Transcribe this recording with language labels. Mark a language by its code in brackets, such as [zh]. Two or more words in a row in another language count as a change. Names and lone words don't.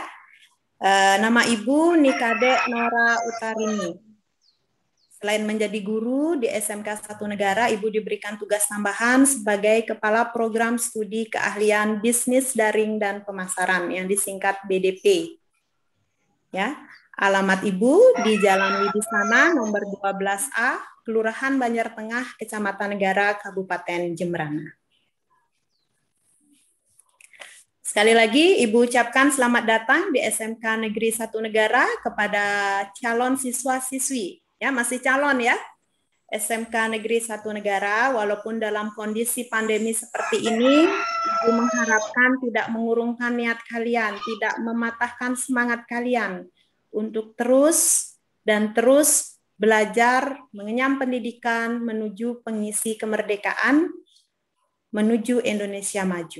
[id] Nama Ibu Nikade Nora Utarini. Selain menjadi guru di SMK 1 Negara, Ibu diberikan tugas tambahan sebagai Kepala Program Studi Keahlian Bisnis Daring dan Pemasaran yang disingkat BDP. Ya, alamat Ibu di Jalan Wibisana nomor 12A, Kelurahan Banjar Tengah, Kecamatan Negara, Kabupaten Jembrana. Sekali lagi, Ibu ucapkan selamat datang di SMK Negeri 1 Negara kepada calon siswa-siswi. Ya, masih calon ya. SMK Negeri 1 Negara, walaupun dalam kondisi pandemi seperti ini, Ibu mengharapkan tidak mengurungkan niat kalian, tidak mematahkan semangat kalian untuk terus dan terus belajar, mengenyam pendidikan, menuju pengisi kemerdekaan, menuju Indonesia maju.